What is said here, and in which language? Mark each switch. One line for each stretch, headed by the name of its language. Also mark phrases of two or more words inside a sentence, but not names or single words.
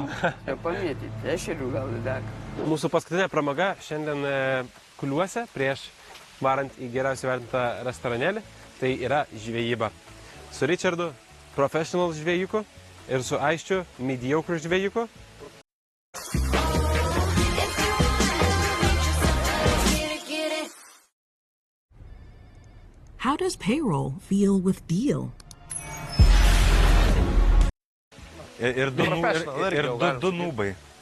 Lithuanian: Čia pamėtyti, ešerių gal lydeka. Mūsų paskutinė pramoga šiandien Kuliuose prieš varant į geriausiai vertintą restoranėlį, tai yra žvejyba. Su Richardu, professional žvejyku, ir su Aisčiu, mediocre žvejyku.
English: How does payroll feel with Deal?
Lithuanian: Ir du nūbai.